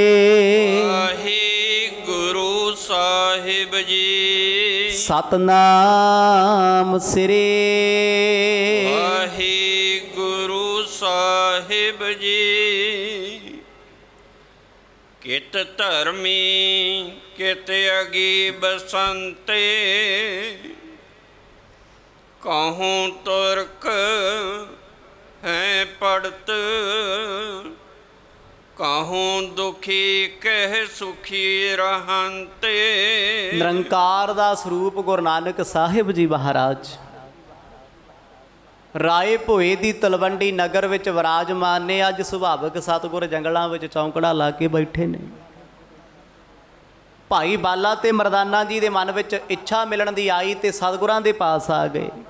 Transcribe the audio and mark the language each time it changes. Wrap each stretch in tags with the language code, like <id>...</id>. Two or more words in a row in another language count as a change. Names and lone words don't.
<pa>ਵਾਹਿਗੁਰੂ ਸਾਹਿਬ ਜੀ। ਸਤਨਾਮ ਸ੍ਰੀ ਵਾਹਿਗੁਰੂ ਸਾਹਿਬ ਜੀ।</pa> <bra>कित धरमी कित अगी बसंते, कहूँ तुर्क हैं पढ़त, कहूँ दुखी कह सुखी रहंते।</bra> <pa>ਨਿਰੰਕਾਰ ਦਾ ਸਰੂਪ ਗੁਰੂ ਨਾਨਕ ਸਾਹਿਬ ਜੀ ਮਹਾਰਾਜ ਰਾਏ ਭੋਏ ਦੀ ਤਲਵੰਡੀ ਨਗਰ ਵਿੱਚ ਵਿਰਾਜਮਾਨ ਨੇ। ਅੱਜ ਸੁਭਾਵਕ ਸਤਿਗੁਰ ਜੰਗਲਾਂ ਵਿੱਚ ਚੌਂਕੜਾ ਲਾ ਕੇ ਬੈਠੇ ਨੇ। ਭਾਈ ਬਾਲਾ ਤੇ ਮਰਦਾਨਾ ਜੀ ਦੇ ਮਨ ਵਿੱਚ ਇੱਛਾ ਮਿਲਣ ਦੀ ਆਈ ਤੇ ਸਤਿਗੁਰਾਂ ਦੇ ਪਾਸ ਆ ਗਏ।</pa>